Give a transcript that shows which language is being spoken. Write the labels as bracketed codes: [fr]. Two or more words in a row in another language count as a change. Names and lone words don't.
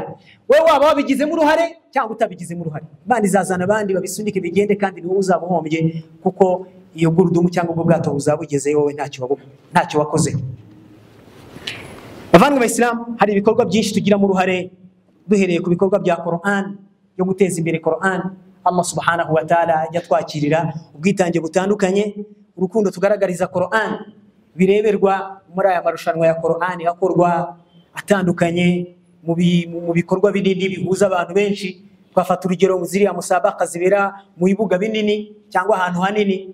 [rw] Wewe waba wabigizemo uruhare cyangwa utabigizemo uruhare, Imana izazana abandi babisunike bigende, kandi niwe uzabuhombye kuko iyo gurudumu cyangwa ubwo bwato buzabugeze wowe ntacyo wakozeho. Bavandimwe b'Islam, hari ibikorwa byinshi tugiramo uruhare, duhereye ku bikorwa bya Quran, yo guteza imbere Quran. [ar] الله سبحانه وتعالى [rw] ajya twakirira ubwitange butandukanye, urukundo tugaragariza Quran bireberwa muri aya marushanwa ya Quran akorwa atandukanye mu bikorwa binini bihuza abantu benshi. Twafata urugero ziriya musabaka zibera mu bibuga binini cyangwa ahantu hanini.